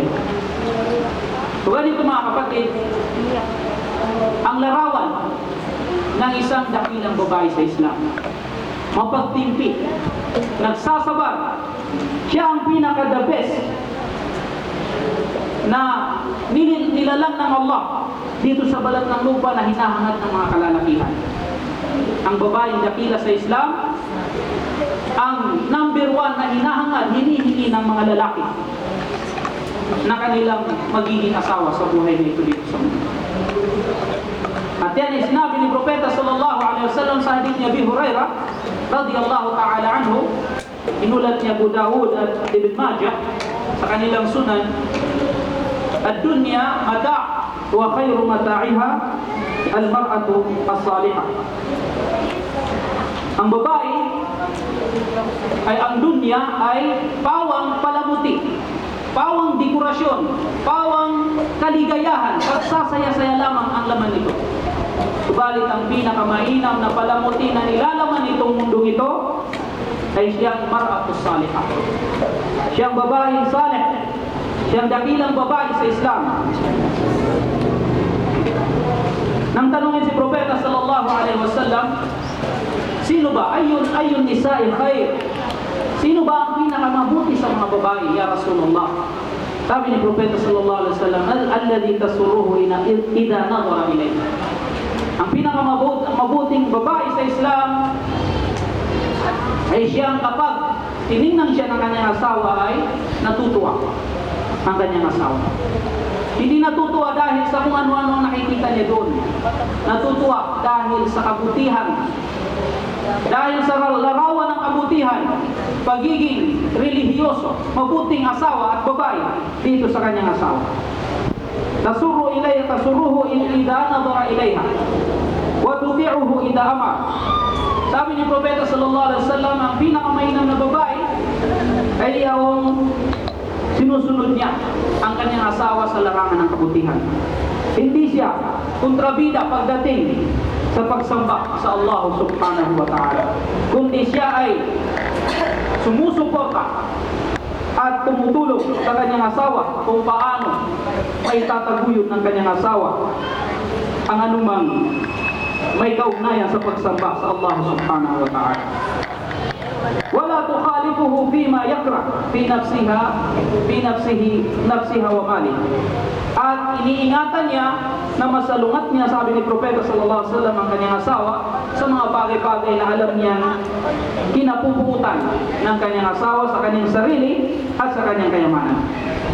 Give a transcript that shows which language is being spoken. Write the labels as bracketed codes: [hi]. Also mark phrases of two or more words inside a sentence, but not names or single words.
[tl] So ganito mga kapatid, ang larawan ng isang dakilang babae sa Islam, mapagtimpi, nagsasabar, siya ang pinaka- [en] the best [tl] na nilalang ng Allah dito sa balat ng lupa na hinahangad ng mga kalalakihan. Ang babaeng dakila sa Islam, ang number one na hinahangad, hinihingi ng mga lalaki na kanilang magiging asawa sa buhay na ito dito sa mundo. At yan ay sinabi ni Propeta [ar] صلى الله عليه وسلم [tl] sa hadith ni Abi Hurairah [ar] رضي الله تعالى عنه, [tl] inulat ni Abu Dawud at Ibn Majah sa kanilang sunan, [ar] الدنيا متاع وخير متاعها المرأة الصالحة. [tl] Ang babae ay ang dunya ay pawang palamuti, pawang dekorasyon, pawang kaligayahan, pagsasaya-saya lamang ang laman nito. Subalit ang pinakamainam na palamuti na nilalaman nitong mundong ito ay siyang [ar] المرأة الصالحة. [tl] Siyang babaeng salih, siyang dakilang babae sa Islam. Nang tanungin si Propeta [ar] صلى الله عليه وسلم, [tl] sino ba? [ar] أي النساء خير. [tl] Sino ba ang pinakamabuti sa mga babae, [ar] يا رسول الله? [tl] Sabi ni Propeta [ar] صلى الله عليه وسلم الذي تسره إذا نظر إليه. [tl] Ang pinakamabuting babae sa Islam ay siyang kapag tiningnan siya ng kanyang asawa ay natutuwa ang kanyang asawa. Hindi natutuwa dahil sa kung ano-ano ang nakikita niya doon. Natutuwa dahil sa kabutihan, dahil sa larawan ng kabutihan, pagiging relihiyoso, mabuting asawa at babae dito sa kanyang asawa. [ar] تسره إذا نظر إليها وتطيعه إذا أمر. [tl] Sabi ni Propeta [ar] صلى الله عليه وسلم, [tl] ang pinakamainam na babae ay yung sinusunod niya ang kanyang asawa sa larangan ng kabutihan. Hindi siya kontrabida pagdating sa pagsamba sa Allah [ar] سبحانه وتعالى, [tl] kundi siya ay sumusuporta at tumutulong sa kanyang asawa kung paano may tataguyod ng kanyang asawa ang anumang may kaugnayan sa pagsamba sa Allah [ar] سبحانه وتعالى. ولا تخالفه فيما يكره في نفسها ومالها. [tl] At iniingatan niya na masalungat niya, sabi ni Propeta [ar] صلى الله عليه وسلم, [tl] ang kanyang asawa sa mga bagay-bagay na alam niyang kinapuputan ng kanyang asawa sa kanyang sarili at sa kanyang kayamanan.